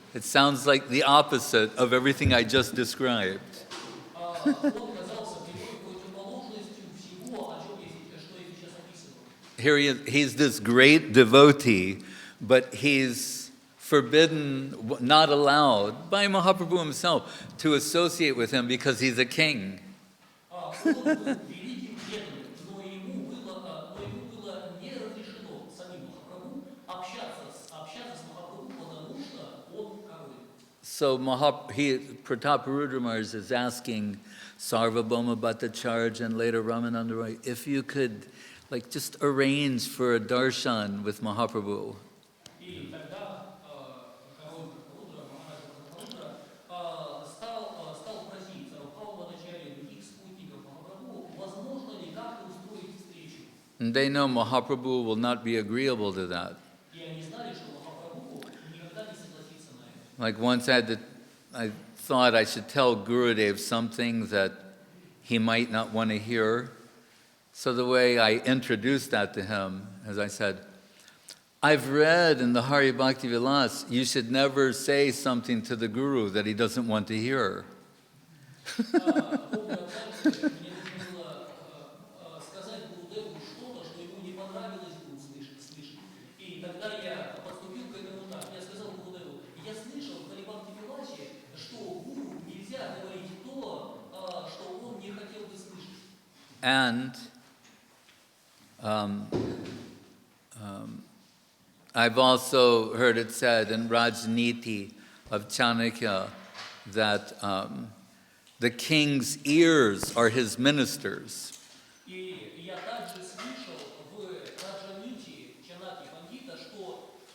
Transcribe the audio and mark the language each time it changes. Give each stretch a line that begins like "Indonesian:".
English: It sounds like the opposite of everything I just described.
Russian: Он оказался прямой противоположностью всего, что я сейчас описывал.
English: Here he's this great devotee, but he's forbidden, not allowed by Mahaprabhu himself to associate with him because he's a king.
Russian: Он был великим преданным, но ему было не разрешено самим Махапрабху общаться с Махапрабху, потому что он король.
English: So Prataparudra Maharaj is asking Sarvabhauma Bhattacharya and later Ramananda Roy, if you could just arrange for a darshan with Mahaprabhu.
Russian: И тогда король Пратапарудра, Махараджа Пратапарудра, стал просить Сарвабхаума Бхаттачарьи и других спутников Махапрабху, возможно ли как-то устроить встречу.
English: And they know Mahaprabhu will not be agreeable to that.
Russian: И они знали, что Махапрабху никогда не согласится на это.
English: Like once I thought I should tell Gurudev something that he might not want to hear. So the way I introduced that to him, as I said, I've read in the Hari Bhakti Vilas, you should never say something to the Guru that he doesn't want to hear.
Russian: Помню однажды, мне нужно было сказать Гурудеву что-то, что ему не понравилось бы слышать. И тогда я подступил к этому так. Я сказал Гурудеву, я слышал в Хари Бхакти Виласе, что Гуру нельзя говорить то, что он не хотел бы слышать.
English: And I've also heard it said in Rajniti of Chanakya that the king's ears are his ministers.
Russian: И я также слышал в Раджанити Чанаки Пандита, что